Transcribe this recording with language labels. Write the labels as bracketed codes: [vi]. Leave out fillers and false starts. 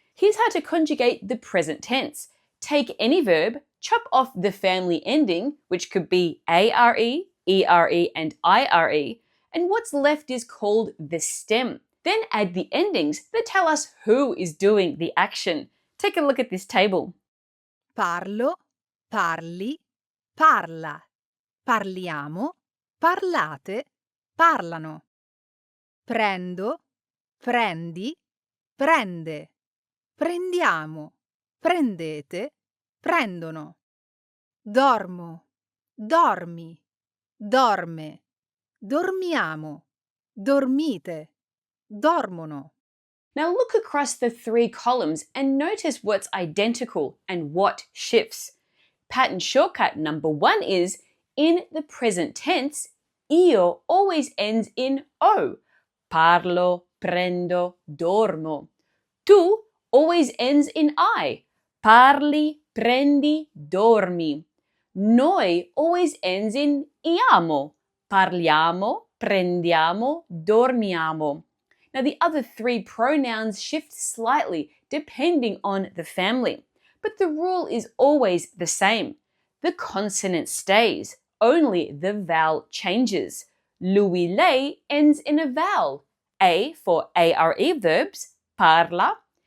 [en] Here's how to conjugate the present tense. Take any verb, chop off the family ending, which could be ARE, ERE, and IRE, and what's left is called the stem. Then add the endings that tell us who is doing the action. Take a look at this table. [it] Parlo, parli, parla, parliamo, parlate, parlano. Prendo, prendi, prende, prendiamo, prendete, prendono. Dormo, dormi, dorme, dormiamo, dormite, dormono. [en] Now look across the 3 columns and notice what's identical and what shifts. Pattern shortcut number 1 is, in the present tense, io always ends in O. [it] Parlo, prendo, dormo. [en] Tu always ends in I. [it] Parli, prendi, dormi. [en] Noi always ends in iamo. [it] Parliamo, prendiamo, dormiamo. [en] Now the other 3 pronouns shift slightly depending on the family, but the rule is always the same. The consonant stays, only the vowel changes. Lui, lei ends in a vowel. A for ARE verbs, parla.